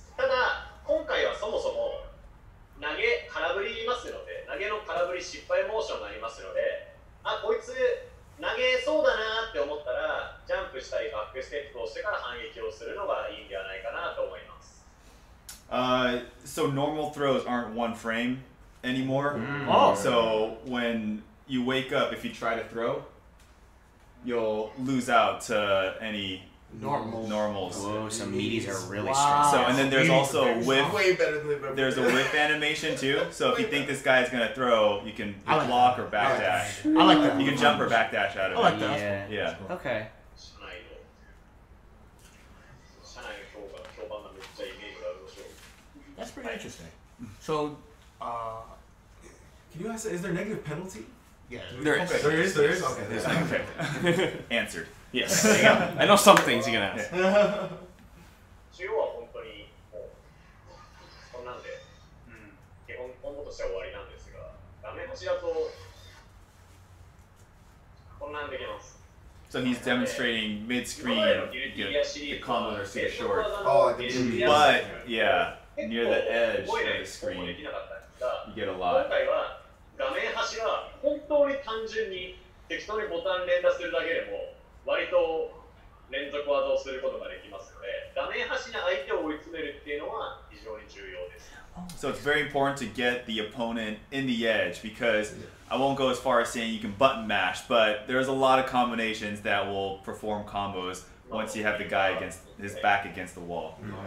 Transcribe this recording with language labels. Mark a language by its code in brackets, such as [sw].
[ja] ただ、今回はそもそも投げ空振りますので、投げの空振り失敗モーションがありますので、こいつ投げそうだなって思ったら、ジャンプしたりバックステップをしてから反撃をするのがいいんではないかなと思います。 [en] So normal throws aren't one frame anymore. So when you wake up, if you try to throw, you'll lose out to any normals. Whoa, some meaties are really Wow. strong. So and then there's also whiff. Way better than There's a whiff animation too. So if you think this guy's gonna throw, you can block or backdash. I like that. You can jump or backdash out of it. I like that. Yeah. Yeah. Okay. [ja] 社内の評判がめっちゃいいゲームがあるでしょう。 [en] That's pretty interesting. So, Can you ask? Is there negative penalty? yeah. There is. Okay, there is. There is. Okay. There's Okay. Answered. Yes. There you go. I know some things you can ask. [ja] 中央は本当にもうこんなんで、基本コンボとしては終わりなんですが、画面端だとこんなんできます。 [en] So he's demonstrating mid-screen. The combos are super short. Oh, like the movie. But yeah, near the edge of the screen, you get a [ja] 今 [en] lot. [ja] 回は画面端は本当に単純に適当にボタン連打するだけでも割と連続技をすることができますので、画面端に相手を追い詰めるっていうのは非常に重要です。 [en] So it's very important to get the opponent in the edge because I won't go as far as saying you can button mash, but there's a lot of combinations that will perform combos once you have the guy against his back against the wall.